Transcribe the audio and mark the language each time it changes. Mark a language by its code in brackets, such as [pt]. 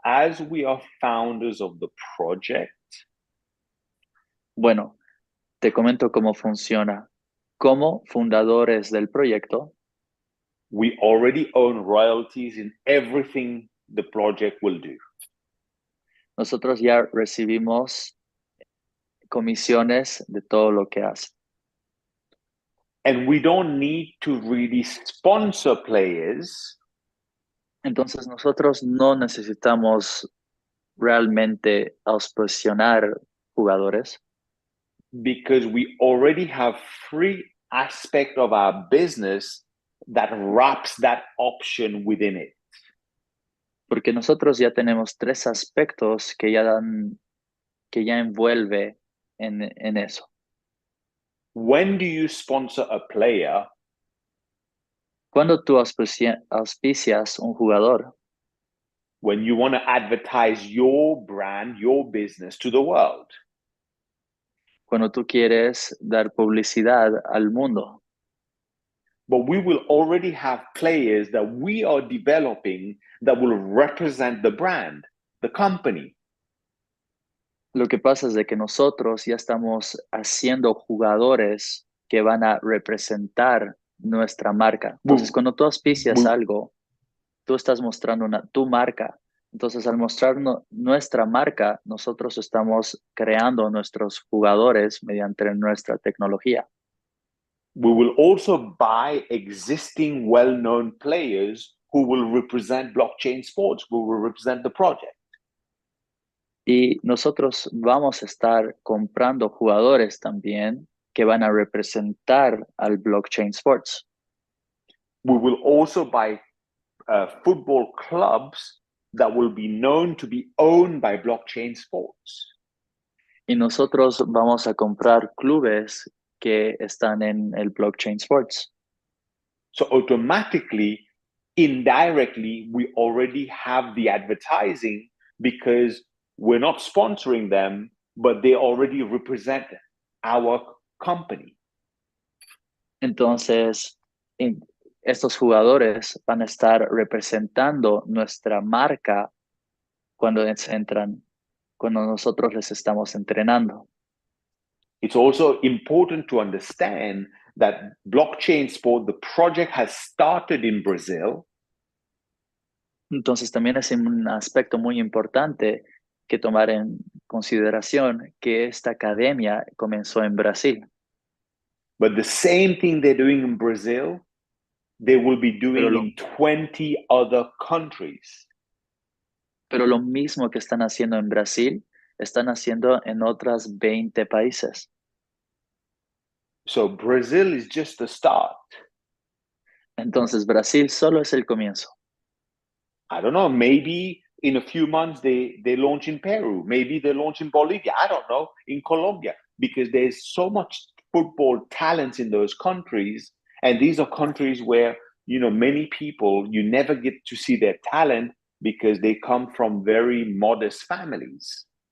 [en] As we are founders of the project. [es] Bueno, te comento cómo funciona. Como fundadores del proyecto, [en] we already own royalties in everything the project will do. [es] Nosotros ya recibimos comisiones de todo lo que hace. [en] And we don't need to really sponsor players. [es] Entonces nosotros no necesitamos realmente auspiciar jugadores. [en] Because we already have free aspect of our business that wraps that option within it. [es] Porque nosotros ya tenemos 3 aspectos que ya envuelve en eso. [en] When do you sponsor a player? [es] Cuando tú auspicias un jugador. [en] When you want to advertise your brand, your business to the world. [es] Cuando tú quieres dar publicidad al mundo. [en] But we will already have players that we are developing that will represent the brand, the company. [es] Lo que pasa es de que nosotros ya estamos haciendo jugadores que van a representar nuestra marca. Entonces, cuando tú auspicias algo, tú estás mostrando tu marca. Entonces, al mostrar nuestra marca, nosotros estamos creando nuestros jugadores mediante nuestra tecnología. [en] We will also buy existing well-known players who will represent blockchain sports, who will represent the project. [es] Y nosotros vamos a estar comprando jugadores también que van a representar al blockchain sports. [en] We will also buy football clubs that will be known to be owned by blockchain sports. [es] Y nosotros vamos a comprar clubes que están en el blockchain sports. [en] So automatically, indirectly, we already have the advertising because we're not sponsoring them, but they already represent our company. [es] Entonces, estos jugadores van a estar representando nuestra marca cuando entran, cuando nosotros les estamos entrenando. [en] It's also important to understand that blockchain sport, the project has started in Brazil. [es] Entonces también es un aspecto muy importante que tomar en consideración que esta academia comenzó en Brasil. [en] But the same thing they're doing in Brazil, they will be doing in 20 other countries. [es] Pero lo mismo que están haciendo en Brasil, están haciendo en otras 20 países. [en] So Brazil is just the start. [es] Entonces Brasil solo es el comienzo. [en] I don't know, maybe in a few months they launch in Peru, maybe they launch in Bolivia, I don't know, in Colombia, because there's so much football talent in those countries. And these are countries where, many people, you never get to see their talent because they come from very modest families.